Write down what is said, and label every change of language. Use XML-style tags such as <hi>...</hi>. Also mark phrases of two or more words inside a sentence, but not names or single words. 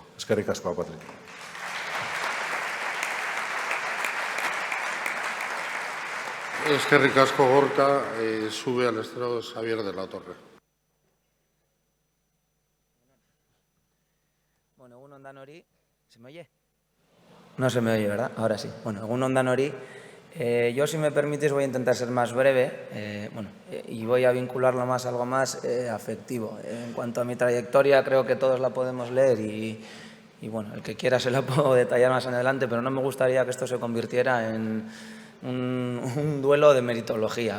<eu>Eskerrik asko, Patrik. Eskerrik asko, Gorka.</eu> <es>Sube al estrado Xavier de la Torre.</es> <eu>Bueno, egun ondan hori.</eu> <es>¿Se me oye? No se me oye, ¿verdad? Ahora sí.</es> <eu>Bueno, egun ondan hori.</eu> <es>Yo, si me permitís, voy a intentar ser más breve y voy a vincularlo más a algo más afectivo. En cuanto a mi trayectoria, creo que todos la podemos leer y bueno, el que quiera se la puedo detallar más en adelante, pero no me gustaría que esto se convirtiera en un duelo de meritología.</es>